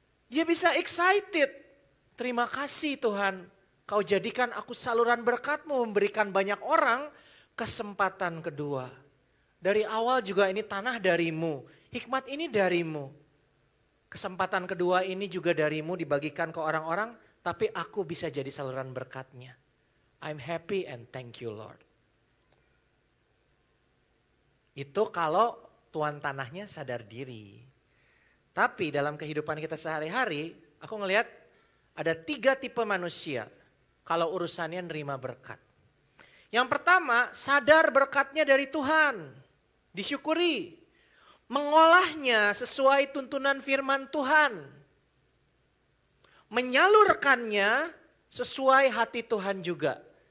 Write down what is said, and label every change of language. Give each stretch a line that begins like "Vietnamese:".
Indonesian: Dia bisa excited. Terima kasih Tuhan, kau jadikan aku saluran berkat-Mu, memberikan banyak orang kesempatan kedua. Dari awal juga ini tanah dari-Mu, hikmat ini dari-Mu. Kesempatan kedua ini juga dari-Mu dibagikan ke orang-orang, tapi aku bisa jadi saluran berkat-Nya.
English: I'm happy and thank you Lord.
Indonesian: Itu kalau tuan tanahnya sadar diri. Tapi dalam kehidupan kita sehari-hari, aku ngelihat ada 3 tipe manusia kalau urusannya nerima berkat. Yang pertama, sadar berkatnya dari Tuhan, disyukuri, mengolahnya sesuai tuntunan firman Tuhan, menyalurkannya sesuai hati Tuhan juga.